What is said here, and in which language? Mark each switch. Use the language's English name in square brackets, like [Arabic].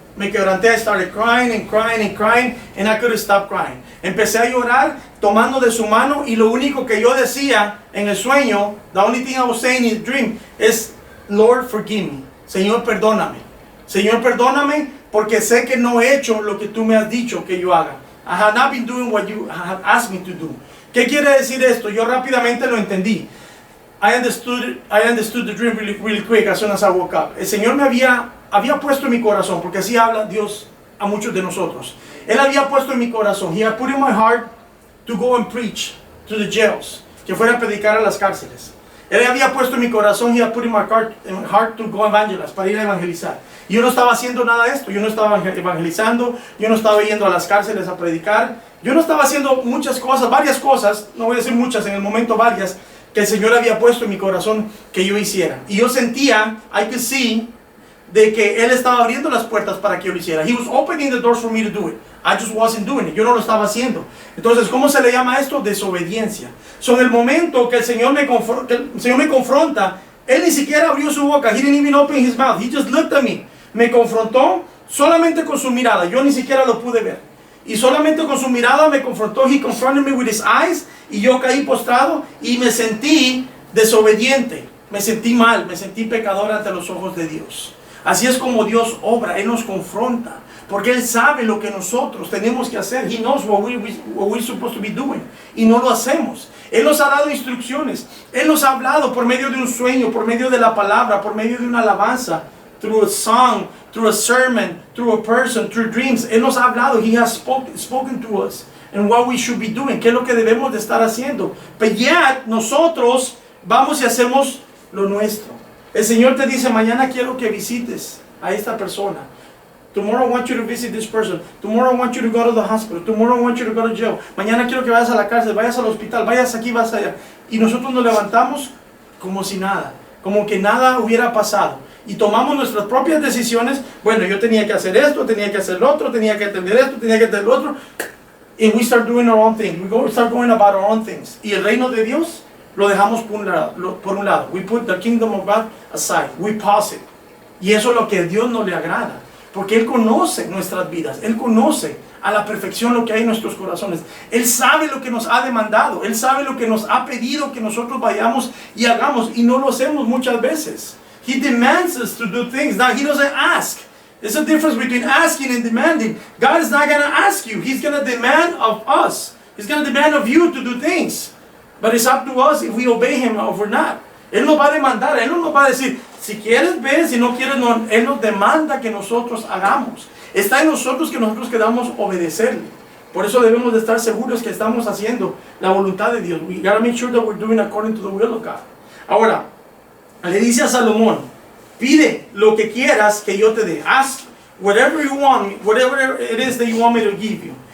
[English] I started crying and crying and crying, and I couldn't stop crying. [Spanish] Empecé a llorar, tomando de su mano, y lo único que yo decía en el sueño, [English] the only thing I was saying in the dream, [Spanish] es, [English] Lord, forgive me. [Spanish] Señor, perdóname. Señor, perdóname, porque sé que no he hecho lo que tú me has dicho que yo haga. [English] I have not been doing what you have asked me to do. [Spanish] ¿Qué quiere decir esto? Yo rápidamente lo entendí. [English] I understood the dream really quick as soon as I woke up. [Spanish] El Señor me había puesto en mi corazón, porque así habla Dios a muchos de nosotros. Él había puesto en mi corazón, [English] He had put in my heart to go and preach to the jails, [Spanish] que fuera a predicar a las cárceles. Él había puesto en mi corazón, [English] He had put in my heart to go evangelize, [Spanish] para ir a evangelizar. Y yo no estaba haciendo nada de esto, yo no estaba evangelizando, yo no estaba yendo a las cárceles a predicar, yo no estaba haciendo muchas cosas, varias cosas, no voy a decir muchas, en el momento varias, que el Señor había puesto en mi corazón que yo hiciera. Y yo sentía, [English] I could see, [Spanish] de que Él estaba abriendo las puertas para que yo lo hiciera. [English] He was opening the doors for me to do it. I just wasn't doing it. [Spanish] Yo no lo estaba haciendo. Entonces, ¿cómo se le llama esto? Desobediencia. En el momento que el Señor me confronta, Él ni siquiera abrió su boca. [English] He didn't even open His mouth. He just looked at me. [Spanish] Me confrontó solamente con su mirada. Yo ni siquiera lo pude ver. Y solamente con su mirada me confrontó. [English] He confronted me with His eyes. [Spanish] Y yo caí postrado y me sentí desobediente. Me sentí mal. Me sentí pecador ante los ojos de Dios. Así es como Dios obra. Él nos confronta. Porque Él sabe lo que nosotros tenemos que hacer. [English] He knows what we're supposed to be doing. [Spanish] Y no lo hacemos. Él nos ha dado instrucciones. Él nos ha hablado por medio de un sueño, por medio de la palabra, por medio de una alabanza. [English] Through a song, through a sermon, through a person, through dreams. [Spanish] Él nos ha hablado. [English] He has spoken to us. And what we should be doing. [Spanish] ¿Qué es lo que debemos de estar haciendo? [English] But yet, [Spanish] nosotros vamos y hacemos lo nuestro. El Señor te dice, mañana quiero que visites a esta persona. [English] Tomorrow I want you to visit this person. Tomorrow I want you to go to the hospital. Tomorrow I want you to go to jail. [Spanish] Mañana quiero que vayas a la cárcel, vayas al hospital, vayas aquí, vas allá. Y nosotros nos levantamos como si nada, como que nada hubiera pasado. Y tomamos nuestras propias decisiones. Bueno, yo tenía que hacer esto, tenía que hacer lo otro, tenía que atender esto, tenía que atender lo otro. [English] And we start doing our own thing. We start going about our own things. [Spanish] Y el reino de Dios lo dejamos por un lado. [English] We put the kingdom of God aside. We pause it. [Spanish] Y eso es lo que a Dios no le agrada. Porque Él conoce nuestras vidas. Él conoce a la perfección lo que hay en nuestros corazones. Él sabe lo que nos ha demandado. Él sabe lo que nos ha pedido que nosotros vayamos y hagamos. Y no lo hacemos muchas veces. [English] He demands us to do things that He doesn't ask. There's a difference between asking and demanding. God is not going to ask you. He's going to demand of us. He's going to demand of you to do things. But it's up to us if we obey Him or if we're not. [Spanish] Él nos va a demandar. Él no nos va a decir, si quieres ven, si no quieres no. Él nos demanda que nosotros hagamos. Está en nosotros que nosotros queramos obedecerle. Por eso debemos de estar seguros que estamos haciendo la voluntad de Dios. [English] We gotta make sure that we're doing according to the will of God. [Spanish] Ahora, le dice a Salomón, pide lo que quieras que yo te dé. [English] Ask whatever you want, whatever it is that you want me to give you.